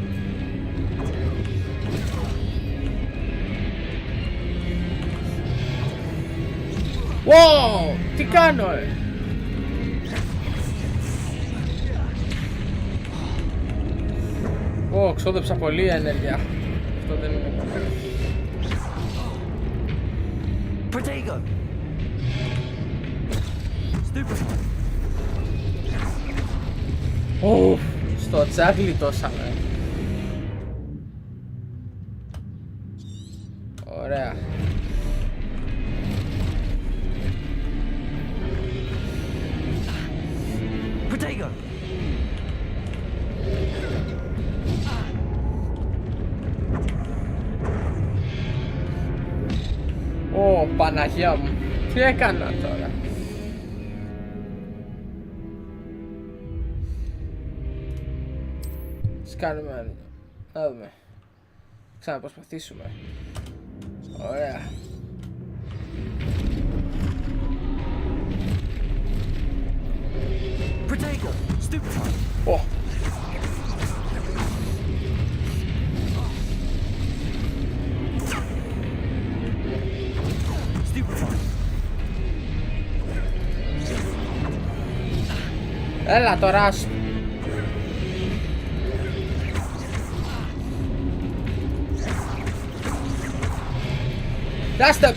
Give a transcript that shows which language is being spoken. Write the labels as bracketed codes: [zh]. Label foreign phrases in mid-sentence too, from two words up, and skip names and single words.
[el] Wow! Τι κάνω, Ω, ξόδεψα πολύ ενέργεια. Αυτό δεν είναι καλό. [la] Protego! Stupefy! [el] Ω, στο τζάγλι τόσα με. Ωραία. [la] Protego! [el] Ω, Παναγία μου. Τι έκανα τώρα. Τι κάνουμε, να δούμε. Ξαναπροσπαθήσουμε. Ωραία. [la] Protego! Stupefy! [el] Ω. [la] Stupefy! [el] Έλα τώρα. Δάστε.